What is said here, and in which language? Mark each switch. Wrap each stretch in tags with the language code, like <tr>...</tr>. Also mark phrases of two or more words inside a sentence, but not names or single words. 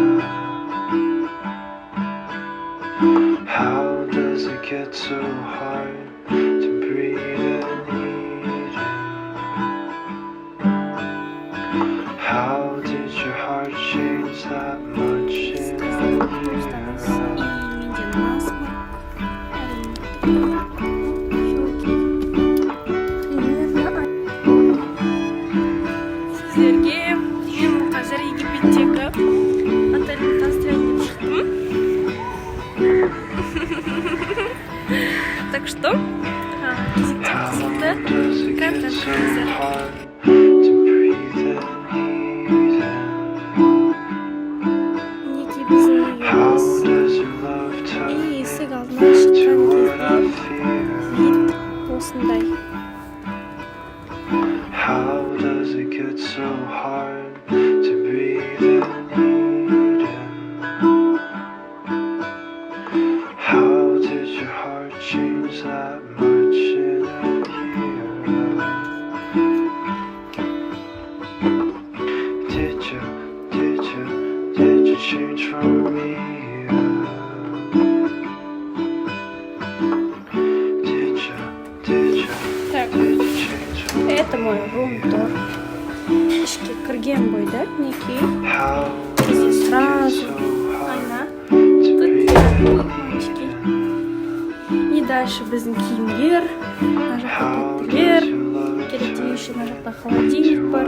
<en>How does it get so hard to breathe in Eden? How did your heart change that much in a year?</en> <kk>Sizlerге мен қазір Египеттегі отельді таныстырайын деп шықтым.</kk> <ru>Так что,</ru> <kk>кезекте контент қазір. Мінекей біздің үйіміз. И есік алдына шыққан кезде вид осындай.</kk> <en>How does it get so hard to breathe in Eden? How did your heart change that much in a year? Did you change from me? Did you change from me?</en> <ru>Это мой рум-тур.</ru> <kk>Ішке кірген бойда мінекей.</kk> <ru>Здесь сразу айна. Тут окончики. И дальше</ru> <kk>біздің киімдер. Мына жақта тәттілер. Керекте еще мына жақта холодильник бар.</kk>